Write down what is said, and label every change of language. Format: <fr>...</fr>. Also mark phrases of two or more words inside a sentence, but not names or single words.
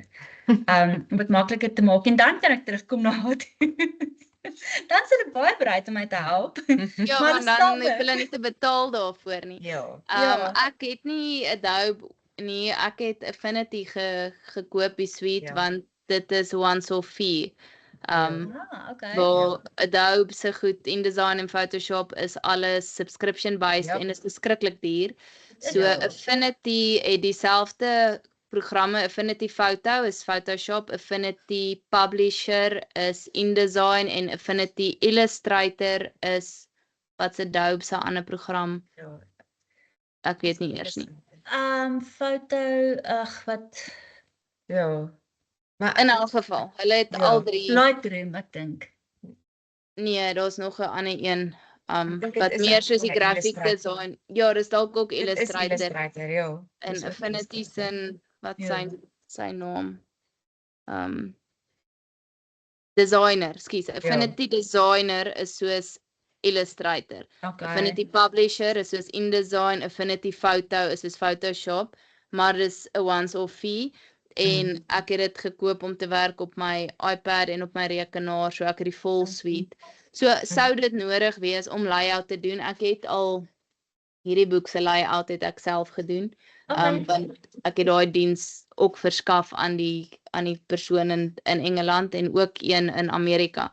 <af>Om dit makliker te maak, en dan kan ek terugkom na haar toe. Dan is hulle baie bereid om my te help. Ja, Maar maar dan het hulle nie te betaal daarvoor nie. Ja. Ek het nie Adobe nie, ek het Affinity gekoop die suite, want dit is</af> <en>once-off fee.</en> <af>Okay. Waar Adobe se goed, InDesign en Photoshop is alles</af> <en>subscription based</en> <af>en is verskriklik duur. So Affinity het dieselfde programme. Affinity Photo is Photoshop, Affinity Publisher is InDesign, en Affinity Illustrator is wat's Adobe se ander program. Ek weet nie eers nie. Foto, wat? Ja. Maar In elk geval, hulle het al 3. Lightroom, ek dink. Nee, daar's nog 'n ander een. dink dit Wat is meer ook soos die een graphic Illustrator. design. Ja, dis dalk ook dit is Illustrator. Illustrator, ja. En Dis ook Affinity Illustrator. sin, wat Ja. sy naam? Designer, skus. Affinity Designer is soos Illustrator. Affinity Publisher is soos InDesign, Affinity Photo is soos Photoshop, maar dis 'n</af> <en>once-off fee.</en> <af>En ek het dit gekoop om te werk op my iPad en op my rekenaar, so ek het die</af> <en>full suite.</en> <af>So sou dit nodig wees om layout te doen. Ek het al hierdie boek se layout het ek self gedoen. Want ek het daai diens ook verskaf aan die persoon in Engeland en ook een in Amerika.</af>